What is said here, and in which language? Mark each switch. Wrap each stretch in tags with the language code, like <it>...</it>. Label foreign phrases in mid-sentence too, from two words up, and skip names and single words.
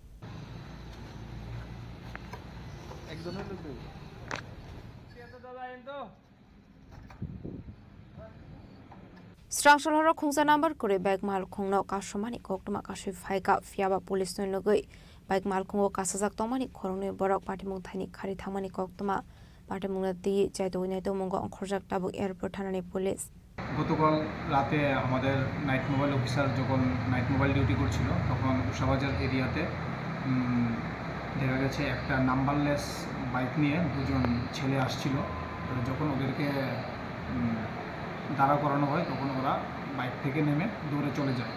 <trp>Strangshal Horok Hunsa number Kure Bike Malkuno Kashomani Kok to Makashi Faika Fiaba Police no Lugui. Bike Malkungo Kasazak Tomani Korone Borok Party Muntani Kari Tamani Koktoma. Party Mungna Tia Chetuinate Mungo Korjak Tabu Airport Tanani Police.</trp> <bn>গতকাল রাতে আমাদের</bn> <en>night mobile officer</en> <bn>যখন</bn> <en>night mobile duty</en> <bn>করছিল তখন উষাবাজার এরিয়াতে দেখা গেছে একটা</bn> <en>numberless bike</en> <bn>নিয়ে দুজন ছেলে আসছিল। যখন ওদেরকে দাঁড়া করানো হয় তখন ওরা বাইক থেকে নেমে দৌড়ে চলে যায়।</bn>